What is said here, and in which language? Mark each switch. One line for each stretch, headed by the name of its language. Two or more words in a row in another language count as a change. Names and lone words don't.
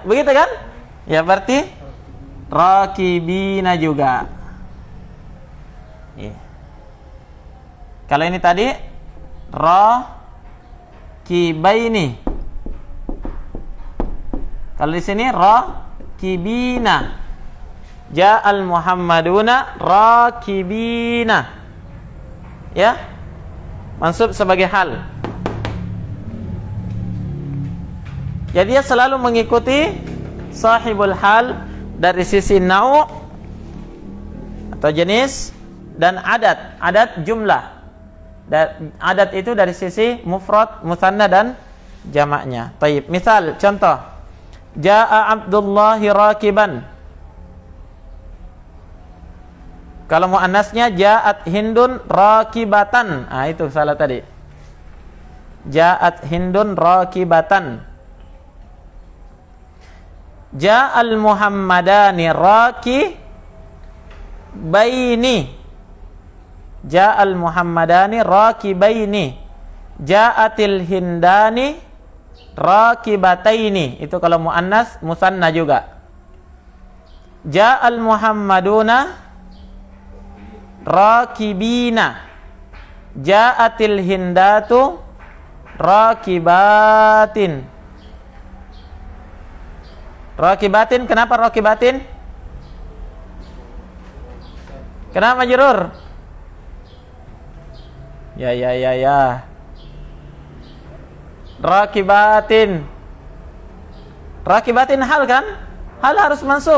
Indonesian: Begitu kan? Ya, berarti rakibina juga. Ya. Kalau ini tadi rakibaini. Kalau di sini rakibina.
Arabic: جاء المحمدون راكبين.
Indonesian: Ya. Mansub sebagai hal. Jadi dia selalu mengikuti
Arabic: صاحب الحال
Indonesian: dari sisi nau' atau jenis dan adat. Adat jumlah. Dan adat itu dari sisi
Arabic: مفرد، مثنى
Indonesian: dan jamaknya. Taib. Misal, contoh.
Arabic: جاء عبد الله راكبا.
Indonesian: Kalau muannasnya
Arabic: جاءت هند راكبة.
Indonesian: Ah, itu salah tadi.
Arabic: جاءت هند راكبة. جاء المحمدان راكبين. جاء المحمدان راكبين. جاءت الهندان راكبتين.
Indonesian: Itu kalau
Arabic: مؤنث، مثنى
Indonesian: juga.
Arabic: جاء المحمدون راكبين. جاءت الهندات راكبات.
Indonesian: Rakibatin, kenapa rakibatin? Kenapa majrur? Ya. Rakibatin.
Arabic: راكبات حال
Indonesian: kan? Hal harus mansub.